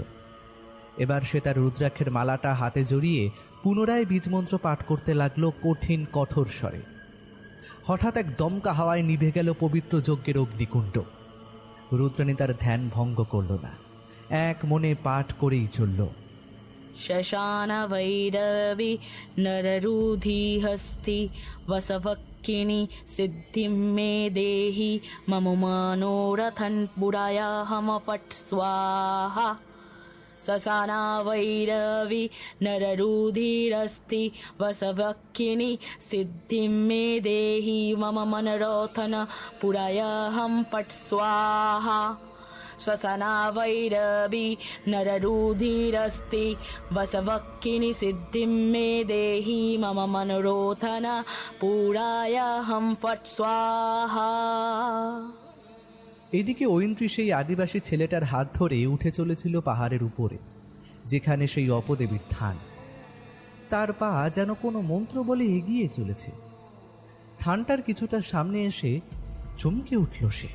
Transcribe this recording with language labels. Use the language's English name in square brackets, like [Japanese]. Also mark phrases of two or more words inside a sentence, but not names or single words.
[Bangla] এবার সে তার রুদ্রাক্ষের মালাটা হাতে জড়িয়ে পুনরায় বীজমন্ত্র পাঠ করতে লাগলো কঠিন কঠোর স্বরে। হঠাৎ এক দমকা হাওয়ায় নিভে গেল পবিত্র যজ্ঞের অগ্নিকুণ্ড। রুদ্রাণী তার ধ্যান ভঙ্গ করল না, এক মনে পাঠ করেই চলল। [Sanskrit] शशान वैरवि नररूधि हस्ति वसवक्किनि सिद्धिं मे देहि मम मनोरथन् पुरायाहम फट् स्वाहा। शशाना वैरवि नररूधिरस्ति वसवक्किनि सिद्धिं मे देहि मम मनोरथन पुरायाहम फट् स्वाहा। श्वसना वैरवी नररूधिरस्ति वसवक्किनि सिद्धिं मे देहि मम मनोरथन पुरायाहम फट् स्वाहा। [Bangla] এদিকে ঐন্দ্রী সেই আদিবাসী ছেলেটার হাত ধরে উঠে চলেছিল পাহাড়ের উপরে, যেখানে সেই অপদেবীর থান। তার পা যেন কোনো মন্ত্র বলে এগিয়ে চলেছে। থানটার কিছুটা সামনে এসে চমকে উঠল সে।